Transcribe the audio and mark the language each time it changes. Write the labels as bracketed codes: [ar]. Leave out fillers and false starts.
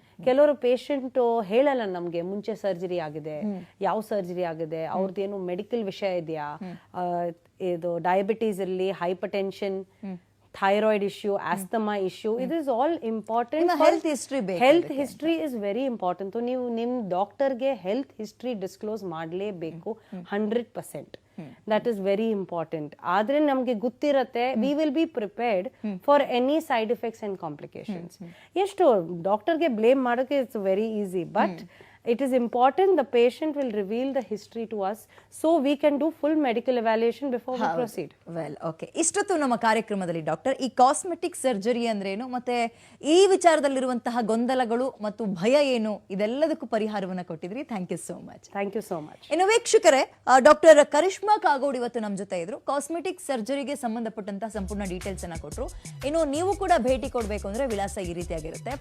[kn] ಕೆಲವರು ಪೇಷಂಟ್ ಹೇಳಲ್ಲ ನಮಗೆ ಮುಂಚೆ ಸರ್ಜರಿ ಆಗಿದೆ, ಯಾವ ಸರ್ಜರಿ ಆಗಿದೆ, ಅವ್ರದ್ದೇನು ಮೆಡಿಕಲ್ ವಿಷಯ ಇದೆಯಾ, ಇದು ಡಯಾಬಿಟೀಸ್ ಇರಲಿ, hyper tension, thyroid issue, asthma issue, [en] It is all important. Health history health history is very important. [kn] ನೀವು ನಿಮ್ಮ ಡಾಕ್ಟರ್ಗೆ ಹೆಲ್ತ್ ಹಿಸ್ಟ್ರಿ ಡಿಸ್ಕ್ಲೋಸ್ ಮಾಡಲೇಬೇಕು 100%. [en] That is very important. [kn] ಆದ್ರೆ ನಮಗೆ ಗೊತ್ತಿರತ್ತೆ, [en] We will be prepared for any side effects and complications. [kn] ಎಷ್ಟು ಡಾಕ್ಟರ್ಗೆ blame ಮಾಡೋಕೆ [en] It's very easy, but it is important the patient will reveal the history to us so we can do full medical evaluation before we proceed. Well, okay. [kn] ಇಷ್ಟೊತ್ತು ನಮ್ಮ ಕಾರ್ಯಕ್ರಮದಲ್ಲಿ doctor ಈ cosmetic surgery ಅಂದ್ರೇನು ಮತ್ತೆ ಈ ವಿಚಾರದಲ್ಲಿರುವಂತಹ ಗೊಂದಲಗಳು ಮತ್ತು ಭಯ ಏನು ಇದೆಲ್ಲದಕ್ಕೂ ಪರಿಹಾರವನ್ನು ಕೊಟ್ಟಿದ್ರಿ. [en] Thank you so much. Thank you so much. [kn] ಇನ್ನು ವೀಕ್ಷಕರೇ, ಡಾಕ್ಟರ್ ಕರಿಷ್ಮಾ ಕಾಗೋಡ್ ಇವತ್ತು ನಮ್ಮ ಜೊತೆ ಇದ್ರು. ಕಾಸ್ಮೆಟಿಕ್ ಸರ್ಜರಿಗೆ ಸಂಬಂಧಪಟ್ಟಂತಹ ಸಂಪೂರ್ಣ ಡೀಟೇಲ್ಸ್ ಅನ್ನ ಕೊಟ್ಟರು. ಇನ್ನು ನೀವು ಕೂಡ ಭೇಟಿ ಕೊಡಬೇಕು ಅಂದ್ರೆ ವಿಳಾಸ ಈ ರೀತಿಯಾಗಿರುತ್ತೆ.